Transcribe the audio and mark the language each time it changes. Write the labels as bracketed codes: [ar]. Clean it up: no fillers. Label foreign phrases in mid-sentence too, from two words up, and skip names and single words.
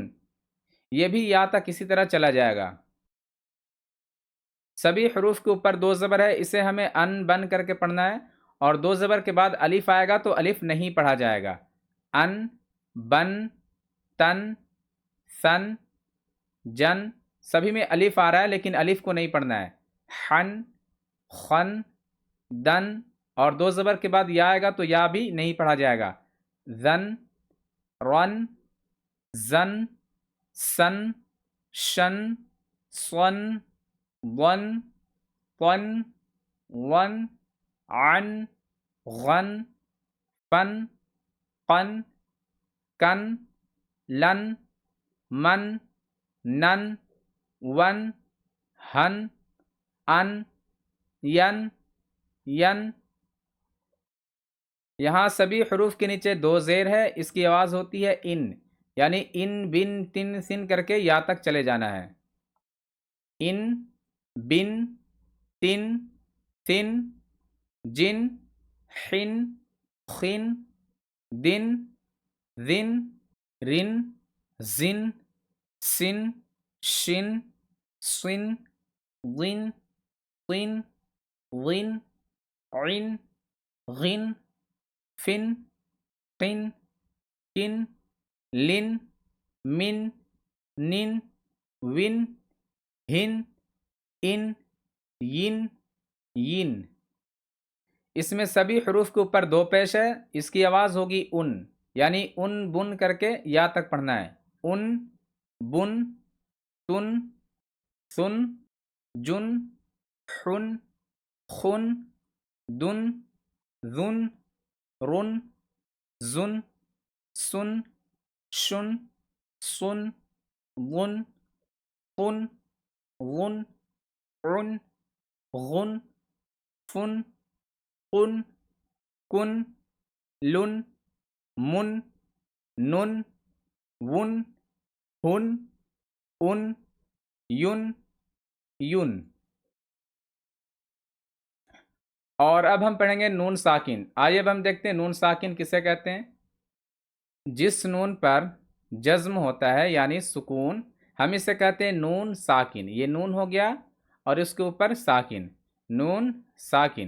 [ur] یہ بھی یا تک اسی طرح چلا جائے گا۔ سبھی حروف کے اوپر دو زبر ہے، اسے ہمیں ان بن کر کے پڑھنا ہے، اور دو زبر کے بعد الف آئے گا تو الف نہیں پڑھا جائے گا۔ ان، بن، تن، سن، جن، سبھی میں الف آ رہا ہے لیکن الف کو نہیں پڑھنا ہے۔ حن، خن، دن، اور دو زبر کے بعد یا آئے گا تو یا بھی نہیں پڑھا جائے گا۔ زن، رن، زن، سن، شن، صن، ون، پن، ون، عن، غن، فن، قن، کن، لن، من، نن، ون، ہن، ان، ین، ین۔ یہاں سبھی حروف کے نیچے دو زیر ہے، اس کی آواز ہوتی ہے ان، یعنی ان، بن، تن، سن کر کے یا تک چلے جانا ہے۔ ان، بن، تن، سن، جن، حن، خن، دن، ذن، رن، زن، سن، شن، صن، ضن، طن، ضن، عن، غن، فن، قن، کن، لن، من، نن، ون، ہن، ان، ین، ین۔ اس میں سبھی حروف کے اوپر دو پیش ہے، اس کی آواز ہوگی ان، یعنی ان بن کر کے یا تک پڑھنا ہے۔ ان، بن، تن، سن، جن، حن، خن، دن، ذن، رن، زن، سن، شن، صن، ضن، طن، غن، عن، غن، فن، قن، کن، لن، من، نن، ون، ہن، ان، ین، ین۔ اور اب ہم پڑھیں گے نون ساکن۔ آئیے اب ہم دیکھتے ہیں نون ساکن کسے کہتے ہیں۔ جس نون پر جزم ہوتا ہے یعنی سکون، ہم اسے کہتے ہیں نون ساکن۔ یہ نون ہو گیا اور اس کے اوپر ساکن، نون ساکن۔